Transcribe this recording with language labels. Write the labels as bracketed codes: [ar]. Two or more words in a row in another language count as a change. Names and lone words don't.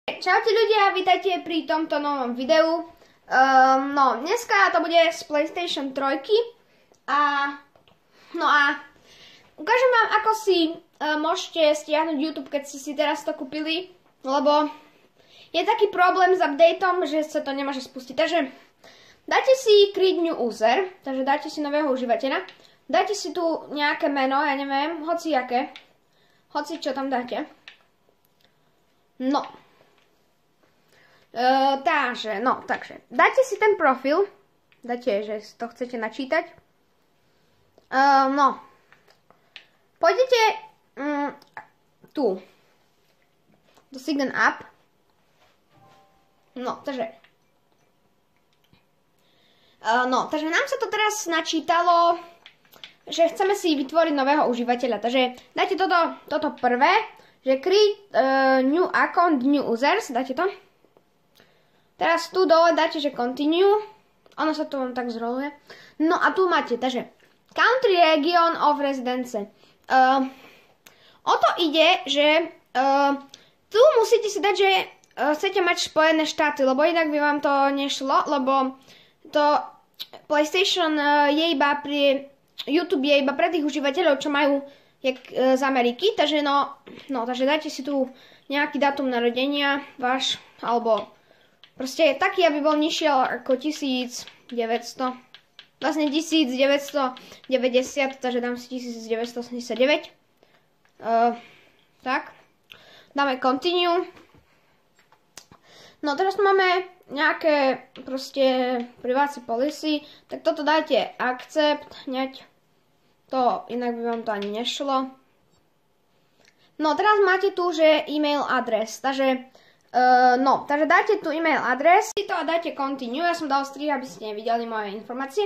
[sk] Čaute ľudia, vítajte pri tomto novom videu. Dneska to bude z PlayStation 3 a ukážem vám, ako si môžete stiahnuť YouTube, keď ste si teraz to kúpili, lebo je taký problém s updateom, že sa to nemôže spustiť. Takže dajte si [en] create new user, [sk] takže dajte si nového užívateľa, dajte si tu nejaké meno, ja neviem, hoci čo tam dáte. Takže dajte si ten profil, dajte, že to chcete načítať. Pôjdete tu do [en] Sign Up. [sk] Takže nám sa to teraz načítalo, že chceme si vytvoriť nového užívateľa. Takže dajte toto prvé, že [en] create new account, new users, [sk] dáte to. Teraz tu dole dáte, že continue, ono sa to vám tak zroluje. No a tu máte, takže [en] country region of residence. [sk] O to ide, že tu musíte si dať, že chcete mať Spojené štáty, lebo inak by vám to nešlo, lebo to PlayStation je iba pri YouTube je iba pre tých užívateľov, čo majú z Ameriky, takže takže dajte si tu nejaký dátum narodenia váš, alebo proste taký, aby bol nižší ako 1900, vlastne 1990, takže dám si 1989. Tak, dáme continue. Teraz máme nejaké proste [en] privacy policy, [sk] tak toto dajte accept, hneď. To, inak by vám to ani nešlo. Teraz máte tu, že [en] email adres, [sk] takže dajte tu [en] email adres [sk] a dajte continue, ja som dal strih, aby ste nevideli moje informácie.